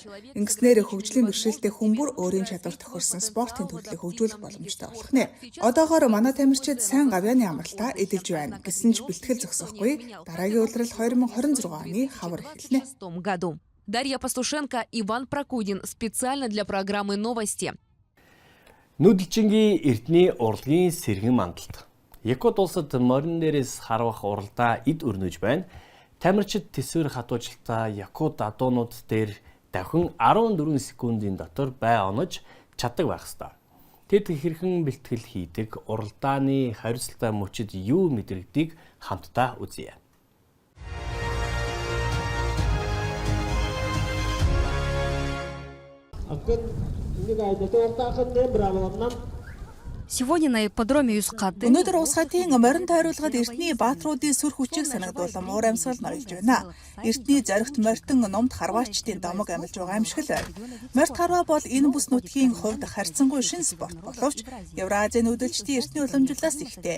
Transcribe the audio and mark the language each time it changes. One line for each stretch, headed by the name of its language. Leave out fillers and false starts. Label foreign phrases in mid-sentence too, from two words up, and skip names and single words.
Mongolian: Ингэснээр хөгжлийн бэрхшээлтэй хүн бүр өөрийн чадвар тохирсон спортын төрлийг хөгжүүлэх боломжтой болох нэ. Одоогоор манай тамирчид сайн гавьяаны амралтаар эдэлж байна. Гэсэн ч бэлтгэл зогсохгүй дараагийн улирал 2026 оны хавар эхэлнэ.
Russian: Дарья Пастушенко, Иван Прокудин специально для программы «Новости».
Mongolian: Нүүдэлжингийн Эрдэнэ урлагийн сэргэн мандалт. Якут улсад морин дээрээс харвах уралдаа эд өрнөж байна. Тамирчид тэсвэр хатуужилтаа Якут адуунууд дээр давхин 14 секундын дотор бай онож чаддаг байх ёстой. Тэд хэрхэн бэлтгэл хийдэг, уралдааны хариуцлагатай мөчид юу мэдрэгдгийг хамтдаа үзье.
Russian: Сегодня на ипподроме Юскаты
Mongolian: Өнөөдөр Улс хатын морин тойруулгад Эрдэнэ баатруудын сүр хүчийг санагдуулан муур амьсгал ноёлж байна. Эрдэнэ зоригт морьтон номд харваачдын домог амилж байгаа юм шиг л байна. Морьт харваа бол энэ бүс нутгийн хувьд харьцангуй шин спорт боловч Евразийн нүүдэлчдийн Эрдэнэ уламжлалаас ихтэй.